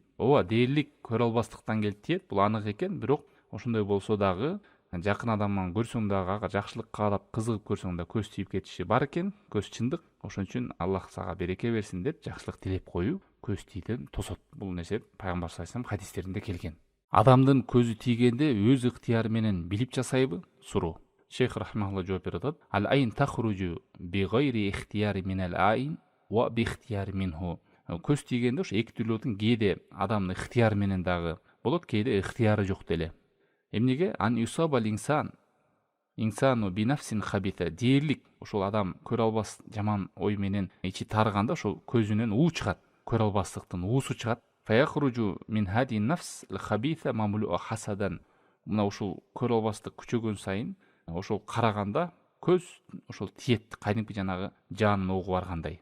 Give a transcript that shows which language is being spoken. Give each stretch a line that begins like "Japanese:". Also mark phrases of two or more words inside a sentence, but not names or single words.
Kyrgyz: Ооба, дээрлик көрө албастыктан келип тиет, бул анык экен, бирок ошондой болсо дагы жакын адамдан көрсөң дагы ага жакшылык каалап кызыгып көрсөң да көз тийип кетиши бар экен, көз чындык. Ошон үчүн Аллах сага береке берсин деп жакшылык тилеп коюу көз тийүүдөн тосот. Бул нерсе пайгамбар
Arabic: صلى الله عليه وسلم
Kyrgyz: хадистеринде келген. Адамдын көзү тийгенде өз ыктыяры менен билип жасайбы? Суроо. Шейх рахимахулла жооп берип атат.
Arabic: العين تخرج بغير اختيار من العين وباختيار منه.
Kyrgyz: Көз тийгенде ошо эки түрлүүтүн кээде адамдын ыктыяры менен дагы болот, кээде ыктыяры жок деле. Эмнеге?
Arabic: أن يصاب الإنسان بنفس خبيثة.
Kyrgyz: Дээрлик ошол адам көрө албас жаман ой менен ичи тарыганда ошол көзүнөн уу чыгат, көрө албастыктын уусу чыгат.
Arabic: فيخرج من هذه نفس خبيثة مملوءة حسدا.
Kyrgyz: Мына ушул көрө албастык күчөгөн сайын ошол караганда көз ошол тиет, кайдимки жанагы жанын оогу баргандай.